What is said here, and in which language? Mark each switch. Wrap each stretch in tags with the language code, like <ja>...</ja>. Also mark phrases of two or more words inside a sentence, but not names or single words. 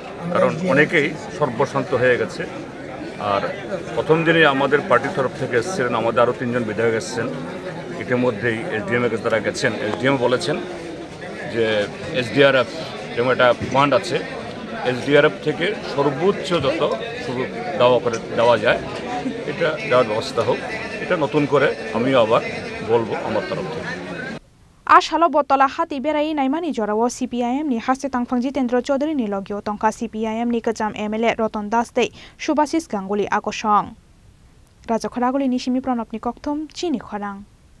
<bn>কারণ অনেকেই সর্বশান্ত হয়ে গেছে আর প্রথম দিনই আমাদের পার্টির তরফ থেকে এসেছিলেন আমাদের আরও 3 জন বিধায়ক এসেছেন ইতিমধ্যেই এসডিএমের কাছে তারা গেছেন এসডিএম বলেছেন যে এসডিআরএফ যেমন একটা ফান্ড আছে এসডিআরএফ থেকে সর্বোচ্চ যত সুযোগ দেওয়া যায় এটা দেওয়ার ব্যবস্থা হোক এটা নতুন করে আমিও আবার বলবো আমার তরফ থেকে</bn> <trp>Ashalo botola hati berai naimani jorawo CPIM ni haste tangphang Jitendra Chaudhary ni logyo tongka CPIM ni kajam MLA Roton Das dei Subhasis Ganguly akosong Raja Khoraguli ni simi pranop ni kokthum chini khorang</trp>